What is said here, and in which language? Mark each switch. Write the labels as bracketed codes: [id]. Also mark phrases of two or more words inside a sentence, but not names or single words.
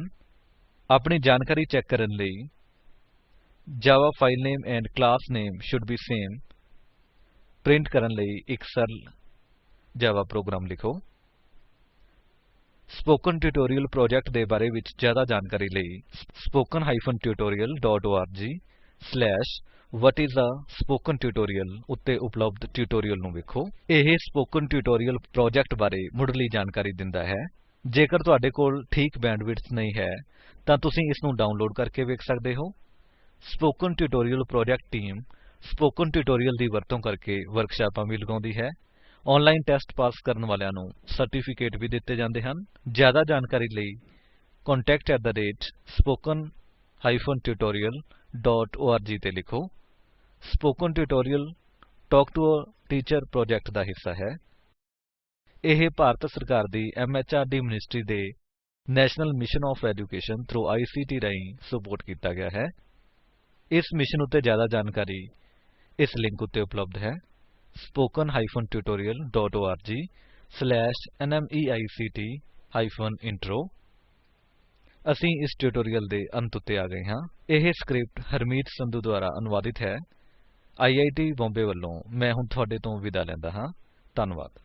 [pa] ਆਪਣੀ ਜਾਣਕਾਰੀ ਚੈੱਕ ਕਰਨ ਲਈ [en] Java filename and class name should be same [pa] ਪ੍ਰਿੰਟ ਕਰਨ ਲਈ ਇੱਕ ਸਰਲ ਜਾਵਾ ਪ੍ਰੋਗਰਾਮ ਲਿਖੋ। ਸਪੋਕਨ ਟਿਊਟੋਰਿਅਲ ਪ੍ਰੋਜੇਕਟ ਦੇ ਬਾਰੇ ਵਿੱਚ ਜਿਆਦਾ ਜਾਣਕਾਰੀ ਲਈ spoken-tutorial.org/What is a Spoken Tutorial ਉੱਤੇ ਉਪਲੱਬਧ ਟਿਊਟੋਰਿਅਲ ਨੂੰ ਵੇਖੋ। ਇਹ ਸਪੋਕਨ ਟਿਊਟੋਰਿਅਲ ਪ੍ਰੋਜੇਕਟ ਬਾਰੇ ਮੁੱਢਲੀ ਜਾਣਕਾਰੀ ਦਿੰਦਾ ਹੈ। ਜੇਕਰ ਤੁਹਾਡੇ ਕੋਲ ਠੀਕ ਬੈਂਡਵਿਡਥ ਨਹੀਂ ਹੈ ਤਾਂ ਤੁਸੀਂ ਇਸਨੂੰ ਡਾਉਨਲੋਡ ਕਰਕੇ ਵੇਖ ਸਕਦੇ ਹੋ। ਸਪੋਕਨ ਟਿਊਟੋਰਿਅਲ ਪ੍ਰੋਜੇਕਟ ਟੀਮ ਸਪੋਕਨ ਟਿਊਟੋਰਿਅਲ ਦੀ ਵਰਤੋਂ ਕਰਕੇ ਵਰਕਸ਼ਾਪਾਂ ਵੀ ਲਗਾਉਂਦੀ ਹੈ। ਆਨਲਾਈਨ ਟੈਸਟ ਪਾਸ ਕਰਨ ਵਾਲਿਆਂ ਨੂੰ ਸਰਟੀਫਿਕੇਟ ਵੀ ਦਿੱਤੇ ਜਾਂਦੇ ਹਨ। ਜ਼ਿਆਦਾ ਜਾਣਕਾਰੀ ਲਈ contact@spoken-tutorial.org ਤੇ ਲਿਖੋ। ਸਪੋਕਨ ਟਿਊਟੋਰਿਅਲ ਟਾਕ ਟੂ ਅ ਟੀਚਰ ਪ੍ਰੋਜੇਕਟ ਦਾ ਹਿੱਸਾ ਹੈ। ਇਹ ਭਾਰਤ ਸਰਕਾਰ ਦੀ MHRD ਮਿਨਿਸਟਰੀ ਦੇ ਨੈਸ਼ਨਲ ਮਿਸ਼ਨ ਆਫ ਐਜੂਕੇਸ਼ਨ ਥ੍ਰੋ ICT ਰਾਹੀਂ ਸੁਪੋਰਟ ਕੀਤਾ ਗਿਆ ਹੈ। ਇਸ ਮਿਸ਼ਨ ਉੱਤੇ ਜ਼ਿਆਦਾ ਜਾਣਕਾਰੀ ਇਸ ਲਿੰਕ ਉੱਤੇ ਉਪਲੱਬਧ ਹੈ। spoken-tutorial.org/nmeict-intro ਅਸੀਂ ਇਸ ਟਿਊਟੋਰਿਅਲ ਦੇ ਅੰਤ ਉੱਤੇ ਆ ਗਏ ਹਾਂ। ਇਹ ਸਕਰਿਪਟ ਹਰਮੀਤ ਸੰਧੂ ਦੁਆਰਾ ਅਨੁਵਾਦਿਤ ਹੈ। IIT ਬੰਬੇ ਵੱਲੋਂ ਮੈਂ ਹੁਣ ਤੁਹਾਡੇ ਤੋਂ ਵਿਦਾ ਲੈਂਦਾ ਹਾਂ। ਧੰਨਵਾਦ।